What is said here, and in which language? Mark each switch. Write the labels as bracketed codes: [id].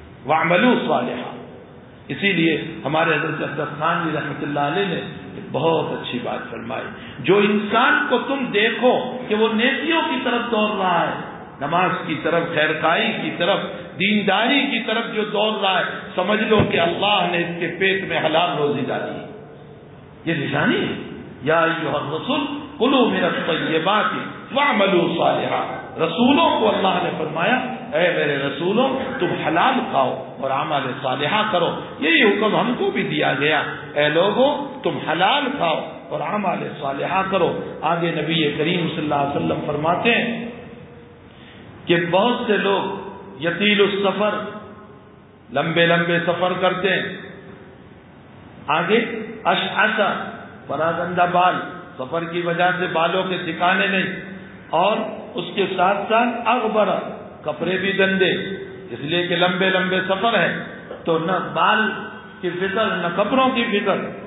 [ar] واعملوا صالحا. [ur] اسی لیے ہمارے حضرت عبدالقادر خان جی رحمۃ اللہ علیہ نے بہت اچھی بات فرمائی، جو انسان کو تم دیکھو کہ وہ نیکیوں کی طرف دوڑ رہا ہے، نماز کی طرف، خیرخائی کی طرف، دینداری کی طرف جو دوڑ رہا ہے، سمجھ لو کہ اللہ نے اس کے پیٹ میں حلال روزی ڈالی. یہ نشانی ہے. [ar] یا ایھا الرسل کلوا من الطیبات واعملوا صالحا. [ur] رسولوں کو اللہ نے فرمایا، اے میرے رسولوں تم حلال کھاؤ اور اعمال صالحہ کرو. یہی حکم ہم کو بھی دیا گیا، اے لوگوں تم حلال کھاؤ اور اعمال صالحہ کرو. آگے نبی کریم صلی اللہ علیہ وسلم فرماتے ہیں کہ بہت سے لوگ [ar] یطیل السفر، [ur] لمبے لمبے سفر کرتے ہیں، آگے اشعث، پراگندہ بال، سفر کی وجہ سے بالوں کے ٹھکانے نہیں، اور اس کے ساتھ ساتھ اغبر، کپڑے بھی گندے، اس لیے کہ لمبے لمبے سفر ہے تو نہ بال کی فکر نہ کپڑوں کی فکر.